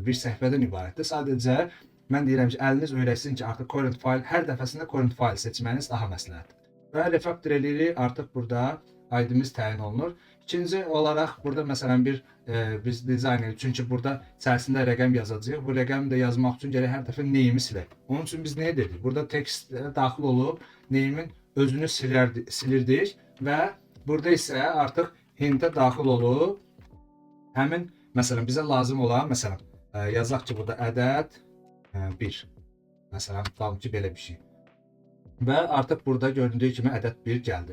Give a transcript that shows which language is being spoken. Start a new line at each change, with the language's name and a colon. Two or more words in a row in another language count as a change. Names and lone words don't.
Azerbaijani: Bir səhvədən ibarətdir. Sadəcə mən deyirəm ki, əliniz öyrəşsin ki, artıq
English: current file,
Azerbaijani: hər dəfəsində
English: current file
Azerbaijani: seçməniz daha məsləhətdir. Və refactor eləyirik, artıq burada ID-miz təyin olunur. İkinci olaraq burada məsələn biz dizayn edirik. Çünki burada içərisində rəqəm yazacağıq. Bu rəqəmi də yazmaq üçün gərək hər dəfə name-i silək. Onun üçün biz nə edirik? Burada text daxil olub name-in özünü silirdik və burada isə artıq hintə daxil olub həmin məsələn bizə lazım olan məsələn yazaq ki, burada ədəd 1. Məsələn, tutalım ki, belə bir şey. və artıq burada göründüyü kimi ədəd 1 gəldi.